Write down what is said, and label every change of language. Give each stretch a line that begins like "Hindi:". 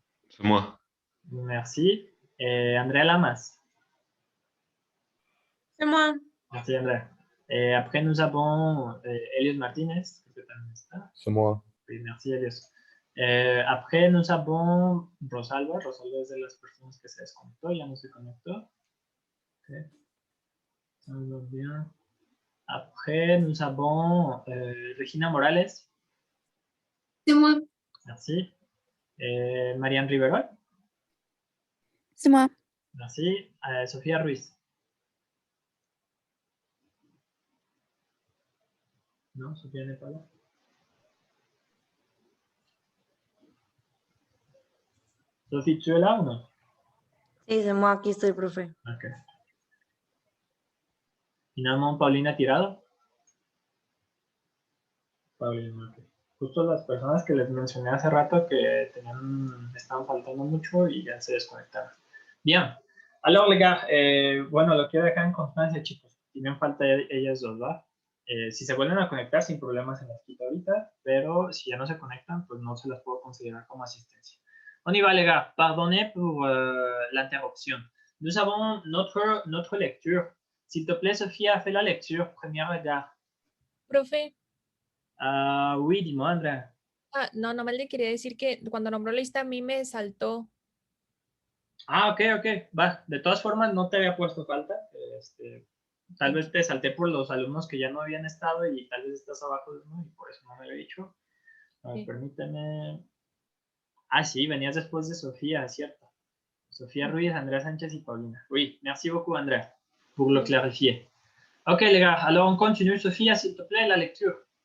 French: C'est moi. Merci. Andrea Lamas. C'est moi. Merci, Andrea. Après, nous avons Elios Martinez. C'est moi. Oui, merci, Elios. Après, nous avons Rosalba.
Spanish: Rosalba es de las personas que se desconectó, ya no se conectó.
French: Okay. Ça va bien. Après, nous avons Regina Morales. C'est moi. Merci. Marianne Riverol. C'est moi. Merci. Sofía Ruiz. Non, Sofía n'est pas là. Sophie, tu es là ou non?
Spanish: Sí,
French: c'est moi,
Spanish: aquí estoy, profe. Ok.
French: Finalement, Paulina Tirado. Paulina, ok.
Spanish: Justo las personas que les mencioné hace rato que estaban faltando mucho y ya se desconectaron. Bien.
French: Alors, les gars,
Spanish: bueno, lo quiero dejar en constancia, chicos. Tienen falta ellas dos, ¿va? Si se vuelven a conectar, sin problemas se las quito ahorita, pero si ya no se conectan, pues no se las puedo considerar como asistencia.
French: On y va, les gars. Pardonnez pour l'interruption. Nous avons notre lecture. S'il te plaît, Sophia, fais la lecture. Premier regard.
Spanish: Profe.
French: Oui, dis-moi, Andrea.
Spanish: No, nomás le quería decir que cuando nombró la lista a mí me saltó. Ok, va. De todas formas, no te había puesto falta. Tal vez te salté por los alumnos que ya no habían estado y tal vez estás abajo de uno y por eso no me lo he dicho. Permíteme. Sí, venías después de Sofía, cierto. Sofía Ruiz, Andrea Sánchez y Paulina.
French: Oui, merci beaucoup, Andrea, pour le clarifier. Ok, les gars, alors on continue. Sofía, s'il te plaît, la lecture.